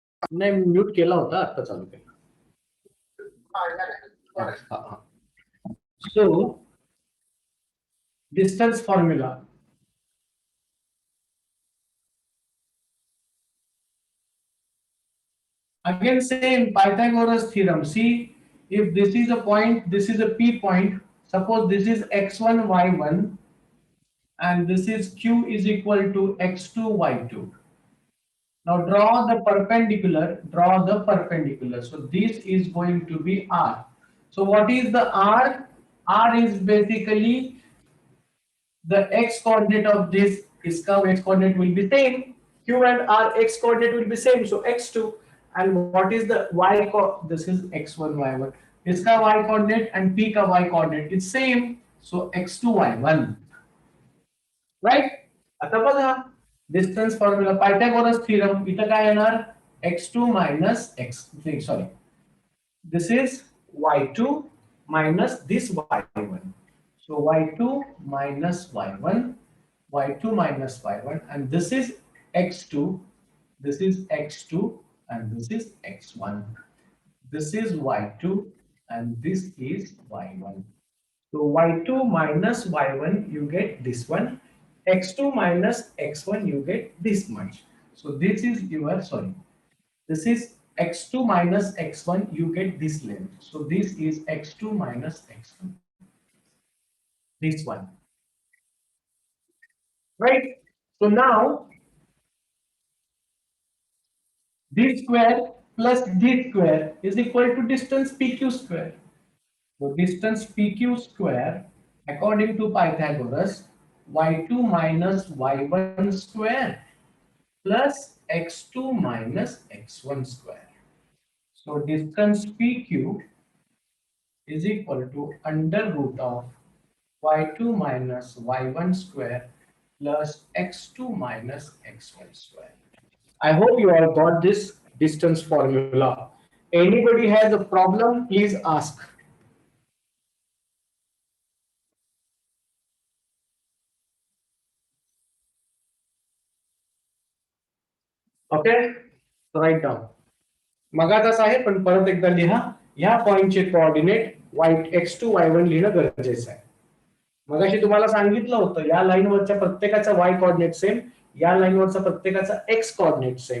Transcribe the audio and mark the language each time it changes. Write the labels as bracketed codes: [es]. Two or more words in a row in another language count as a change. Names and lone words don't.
[mr] नाही, म्यूट केला होता, आता चालू केला. [en] So distance formula. Again, same Pythagoras theorem. See, if this is a point, this is a P point. Suppose this is x1, y1, and this is q is equal to x2, y2. Now draw the perpendicular. Draw the perpendicular. So this is going to be r. So what is the r? R is basically the x coordinate of this is curve. X coordinate will be same. Q and R x coordinate will be same. So x2. And what is the y co? This is x1 y1. इसका y coordinate and p का y coordinate is same. So x2 y1. Right? [mr] आता बघा [en] distance formula Pythagoras theorem [mr] इथं काय येणार [en] x2 minus x sorry, this is y2 minus this y1. So y2 minus y1, y2 minus y1, and this is x2, this is x2, and this is x1. This is y2, and this is y1. So y2 minus y1, you get this one. X2 minus x1, you get this much. So this is your, sorry, this is x2 minus x1, you get this length. So this is x2 minus x1, this one, right? So now this square plus this square is equal to distance PQ square. So distance PQ square, according to Pythagoras, y2 minus y1 square plus x2 minus x1 square. So distance PQ is equal to under root of y2 minus y1 square plus x2 minus x1 square. I hope you all got this distance formula. Anybody has a problem, please ask. Okay, write down. [mr] मगाचाच आहे पण परत एकदा लिहा. या पॉइंटचे कोऑर्डिनेट x2 y1 लिहिणं गरजेचं आहे. मगाशी तुम्हाला सांगितलं होतं या लाईनवरच्या प्रत्येकाचा [en] y coordinate same, [mr] या लाईनवरचा प्रत्येकाचा [en] x coordinate same.